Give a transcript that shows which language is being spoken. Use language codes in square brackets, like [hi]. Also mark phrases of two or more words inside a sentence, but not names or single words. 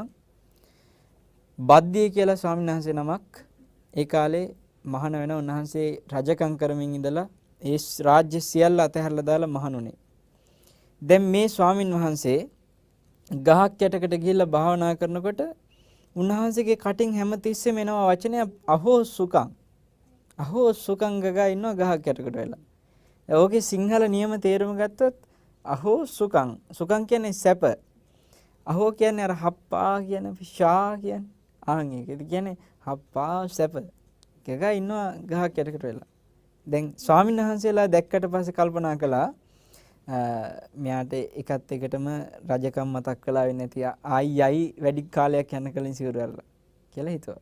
[si] බද්දිය කියලා ස්වාමීන් වහන්සේ නමක් ඒ කාලේ මහාන වෙන උන්වහන්සේ රජකම් කරමින් ඉඳලා ඒ රාජ්‍ය සියල්ල අතහැරලා දාලා මහණුනේ. දැන් මේ ස්වාමින් වහන්සේ ගහක් යටකට ගිහිල්ලා භාවනා කරනකොට උන්වහන්සේගේ කටින් හැමතිස්සෙම එනවා වචනය [pi] අහෝ සුඛං. අහෝ සුඛං [si] ගගා ඉන්නවා ගහක් යටකට වෙලා. ඕකේ සිංහල නියම තේරුම ගත්තොත් [pi] අහෝ සුඛං. [si] සුඛං කියන්නේ සැප. අහෝ කියන්නේ අර හප්පා කියන ෂා කියන්නේ. ආන් ඒක. ඒ කියන්නේ හප්පා සැප. ගගා ඉන්නවා ගහක් යටකට වෙලා. දැන් ස්වාමීන් වහන්සේලා දැක්කට පස්සේ කල්පනා කළා මෙයාට එකත් එකටම රජකම් මතක් කළා වෙන්නේ නැති ආයි වැඩි කාලයක් යන කලින් සිවුරල්ලා කියලා හිතුවා.